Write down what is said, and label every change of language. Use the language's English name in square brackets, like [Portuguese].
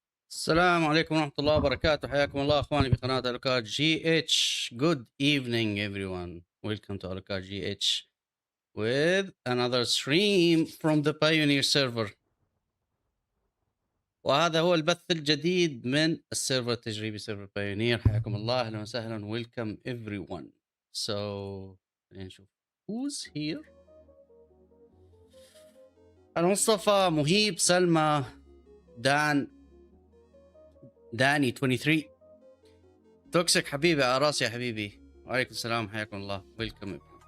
[Arabic] السلام عليكم ورحمة الله وبركاته. حياكم الله اخواني في قناة أركاد جي اتش. [English] Good evening everyone. Welcome to Arcade GH with another stream from the Pioneer server. [Arabic] وهذا هو البث الجديد من السيرفر التجريبي سيرفر بايونير. حياكم الله، اهلا وسهلا. [English] Welcome everyone. So [Arabic] خلينا نشوف [English] who's here. [Arabic] مصطفى، مهيب، سلمى، داني 23 توكسيك حبيبي، على راسي يا حبيبي. وعليكم السلام، حياكم الله. ويلكم.